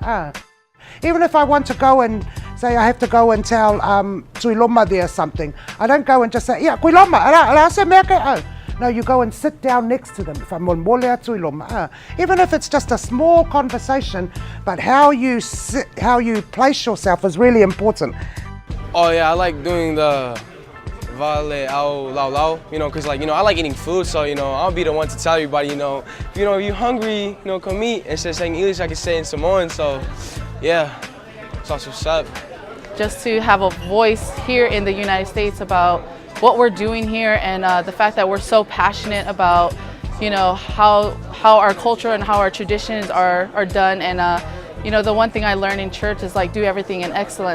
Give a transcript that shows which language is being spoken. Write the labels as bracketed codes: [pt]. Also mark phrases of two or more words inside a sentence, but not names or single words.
[en] Even if I want to go and say I have to go and tell Tuiloma there something, I don't go and just say, yeah, Kuiloma, no, you go and sit down next to them. Even if it's just a small conversation, but how you place yourself is really important. Oh yeah, I like doing the [sm] vale au lau lau, [en] because I like eating food, so I'll be the one to tell everybody, if you're hungry, come eat. Instead of saying English, I can say in Samoan, so yeah, that's what's up. Just to have a voice here in the United States about what we're doing here, and the fact that we're so passionate about how our culture and how our traditions are done, and the one thing I learned in church is do everything in excellence.